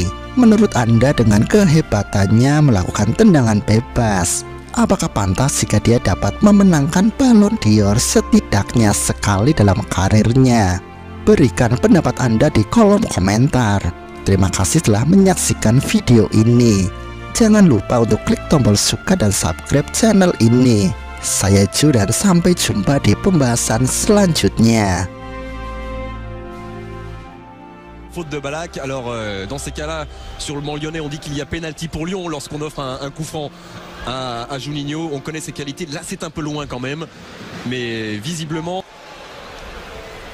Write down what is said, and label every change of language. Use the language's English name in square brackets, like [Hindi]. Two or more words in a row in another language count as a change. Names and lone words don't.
[Indonesian] Menurut Anda dengan kehebatannya melakukan tendangan bebas, apakah pantas jika dia dapat memenangkan Ballon d'Or setidaknya sekali dalam karirnya? Berikan pendapat Anda di kolom komentar. Terima kasih telah menyaksikan video ini. Jangan lupa untuk klik tombol suka dan [English] subscribe channel [Indonesian] ini. Saya Ju dan sampai jumpa di pembahasan selanjutnya. [French] Faute de Ballack, alors dans ces cas-là, sur le banc lyonnais, on dit qu'il y a pénalty pour Lyon lorsqu'on offre un coup franc à Juninho. On connaît ses qualités, là c'est un peu loin quand même, mais visiblement...